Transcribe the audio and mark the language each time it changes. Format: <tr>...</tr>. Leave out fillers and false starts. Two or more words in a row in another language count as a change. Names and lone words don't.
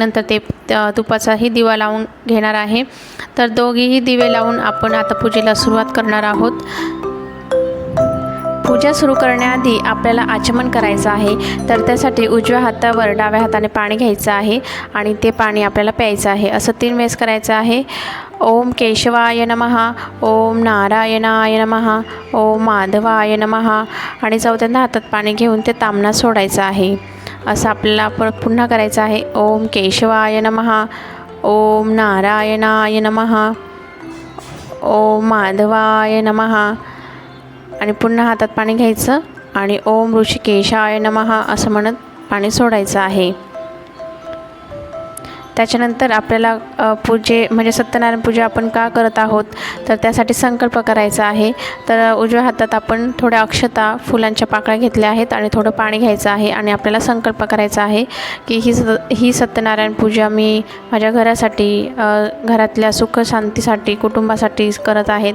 <mr>नंतर ते तुपाचाही दिवा लावून घेणार आहे. तर दोघेही दिवे लावून आपण आता पूजेला सुरुवात करणार आहोत. पूजा सुरू करण्याआधी आपल्याला आचमन करायचं आहे. तर त्यासाठी उजव्या हातावर डाव्या हाताने पाणी घ्यायचं आहे आणि ते पाणी आपल्याला प्यायचं आहे. असं 3 वेळेस करायचं आहे.</mr> <sa>ओम केशवाय नमः, ओम नारायणाय नमः, ओम माधवाय नमः</sa> <mr>आणि चौथ्यांदा हातात पाणी घेऊन ते तांबणा सोडायचं आहे. असं आपल्याला पुन्हा करायचं आहे.</mr> <sa>ओम केशवाय नमः, ओम नारायणाय नमः, ओम माधवाय नमः</sa> <mr>आणि पुन्हा हातात पाणी घ्यायचं आणि</mr> <sa>ओम ऋषिकेशाय नमः</sa> <mr>असं म्हणत पाणी सोडायचं आहे. त्याच्यानंतर आपल्याला म्हणजे सत्यनारायण पूजा आपण का करत आहोत तर त्यासाठी संकल्प करायचा आहे. तर उजव्या हातात आपण थोड्या अक्षता फुलांच्या पाकळ्या घेतल्या आहेत आणि थोडं पाणी घ्यायचं आहे आणि आपल्याला संकल्प करायचा आहे की ही सत्यनारायण पूजा मी माझ्या घरासाठी, घरातल्या सुख शांतीसाठी, कुटुंबासाठी करत आहेत.</mr>